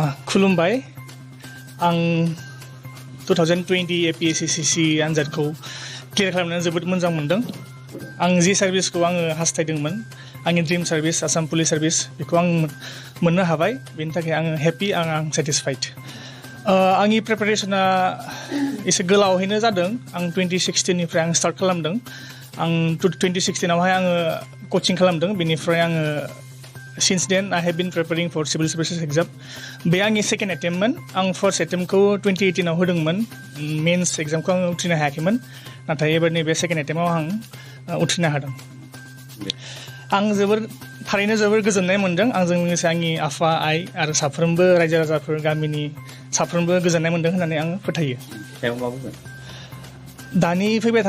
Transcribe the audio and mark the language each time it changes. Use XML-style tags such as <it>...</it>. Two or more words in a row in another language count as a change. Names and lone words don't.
<brx>खुलुमबाय आं 2020 APSCC आनजादखौ क्लियार खालामनानै जोबोद मोजां मोनदों आं जि सार्भिसखौ आङो हास्थायदोंमोन आंनि ड्रिम सार्भिस आसाम पुलिस सार्भिस बेखौ आं मोननो हाबाय बेनि थाखाय आङो हेपि आं सेटिसफाइड आंनि प्रिपारेसना एसे गोलावैनो जादों आं 2016 निफ्राय आं स्टार्ट खालामदों आं 2016 आवहाय आङो कचिं खालामदों बेनिफ्राय आङो</brx> <en>Since then, I have been preparing for civil services exam.</en> <brx>बे आंनि सेकेन्ड एटेम्पमोन आं फार्स्ट एटेम्पखौ 2018 आव होदोंमोन मेन्स एग्जामखौ आं उथ्रिनो हायाखैमोन नाथाय एबारनि बे सेकेन्ड एटेम्पआव आं उथ्रिनो हादों आं थारैनो जोबोर गोजोननाय मोनदों आंजों लोगोसे आंनि आफा आइ आरो साफ्रोमबो रायजो राजाफोर गामिनि साफ्रोमबो गोजोननाय मोनदों होननानै आं फोथायो दानि फैबाय</brx>